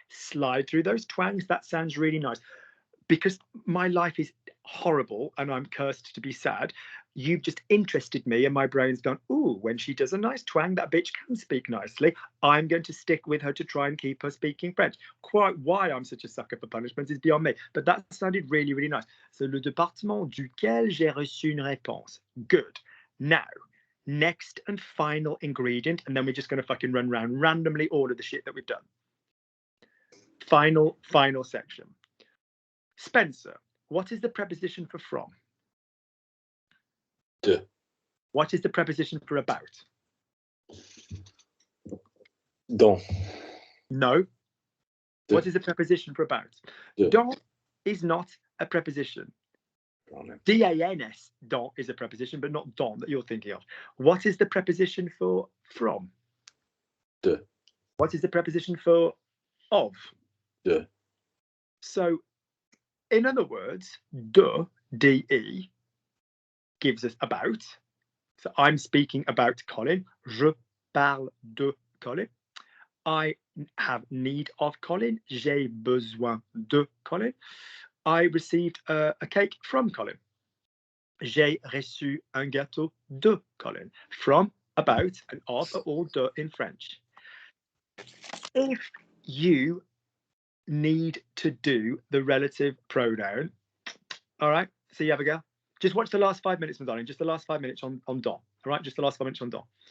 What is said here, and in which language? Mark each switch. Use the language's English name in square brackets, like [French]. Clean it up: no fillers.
[English] Slide through those twangs. That sounds really nice. Because my life is horrible and I'm cursed to be sad, you've just interested me and my brain's gone, ooh, when she does a nice twang, that bitch can speak nicely. I'm going to stick with her to try and keep her speaking French. Quite why I'm such a sucker for punishments is beyond me. But that sounded really, really nice. [French] So, le département duquel j'ai reçu une réponse. [English] Good. Now, next and final ingredient, and then we're just going to fucking run around randomly all of the shit that we've done. Final section. Spencer, what is the preposition for from? [French] De. [English] What is the preposition for about? [French] Dans. [English] No. [French] De. [English] What is the preposition for about? [French] De. [English] Dans is not a preposition. D-A-N-S, dans, is a preposition, but not dans that you're thinking of. What is the preposition for from? [French] De. [English] What is the preposition for of? [French] De. [English] So, in other words, de, D-E, gives us about. So I'm speaking about Colin. [French] Je parle de Colin. [English] I have need of Colin. [French] J'ai besoin de Colin. [English] I received a cake from Colin. [French] J'ai reçu un gâteau de Colin. [English] From, about, and of are all de in French. If you need to do the relative pronoun, all right, so you have a go. Just watch the last 5 minutes, my darling. Just the last 5 minutes on dans. All right, just the last 5 minutes on dans.